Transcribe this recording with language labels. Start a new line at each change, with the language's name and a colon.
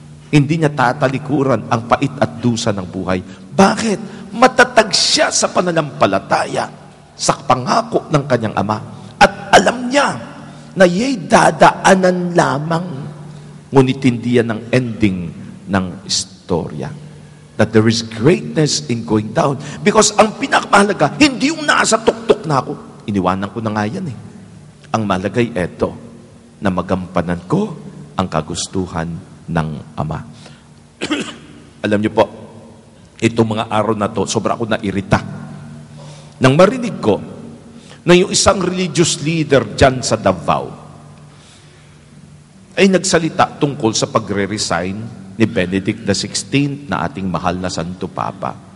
Filipino: Hindi niya tatalikuran ang pait at dusa ng buhay. Bakit? Matatag siya sa pananampalataya sa pangako ng kanyang Ama. At alam niya na ya'y dadaanan lamang, ngunit hindi yan ang ending ng istorya.
English: That there is greatness in going down.
Filipino: Because ang pinakamahalaga, hindi yung nasa tuktok na ako. Iniwanan ko na nga yan eh. Ang malagay eto, na magampanan ko ang kagustuhan ng Ama. Alam niyo po, Itong mga araw na to, sobra ako nairita. Nang marinig ko na yung isang religious leader dyan sa Davao ay nagsalita tungkol sa pagre-resign ni Benedict XVI na ating mahal na Santo Papa.